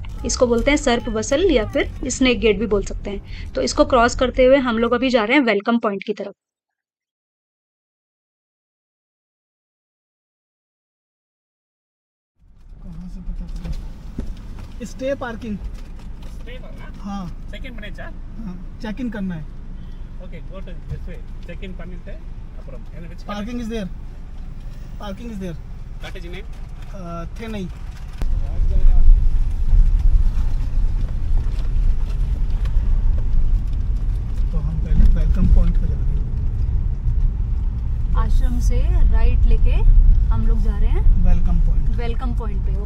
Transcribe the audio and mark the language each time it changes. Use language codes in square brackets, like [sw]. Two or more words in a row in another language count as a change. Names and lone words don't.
[hi] इसको बोलते हैं सर्प वसल या फिर [en] snake gate [hi] भी बोल सकते हैं। तो इसको क्रॉस करते हुए हम लोग अभी जा रहे हैं [en] welcome point [hi] की तरफ। [en] stay parking [ta] Stay பண்ணா [hi] हाँ [en] check in [ta] பண்ணிச்சா [hi] हाँ [en] check in [hi] करना है [en] okay go to this way check in [ta] பண்ணிட்டு அப்புறம் என்ன வெச்சு [en] parking is there cottage name [hi] थे नहीं तो हम पहले [en] welcome point [hi] पे जाएंगे आश्रम से राइट लेके हम लोग जा रहे हैं [en] welcome point [hi] पे।